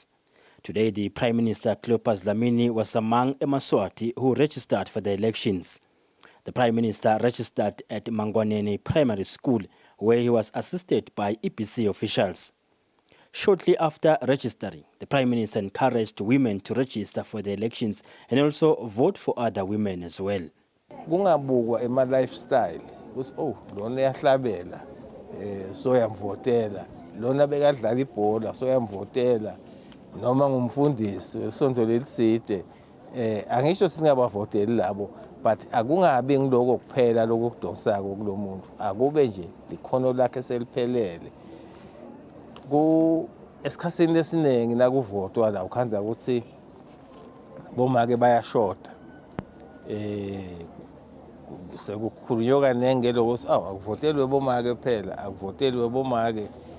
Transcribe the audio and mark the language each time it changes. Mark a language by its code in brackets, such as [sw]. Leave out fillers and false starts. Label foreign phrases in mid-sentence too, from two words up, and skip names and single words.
[en] Today, the Prime Minister Cleopas Dlamini was among Emaswati who registered for the elections. The Prime Minister registered at Mangwaneni Primary School, where he was assisted by EPC officials. Shortly after registering, the Prime Minister encouraged women to register for the elections and also vote for other women as well. [ss] Kungabukwa ema lifestyle ukuthi lona uyahlabela so yamvotela, lona bekadlala ibhola so yamvotela, noma ngumfundisi wesonto leliside angisho singabavoteli labo, but akungabi ngiloko kuphela lokudonsako kulomuntu, akube nje likhono lakhe seliphelele. Esikhatsini lesiningi nakuvotwa la ukhanza ukuthi bomake bayashota, sekukhulunywa kanenge lokuthi akuvotelwe bomake phela, akuvotelwe bomake.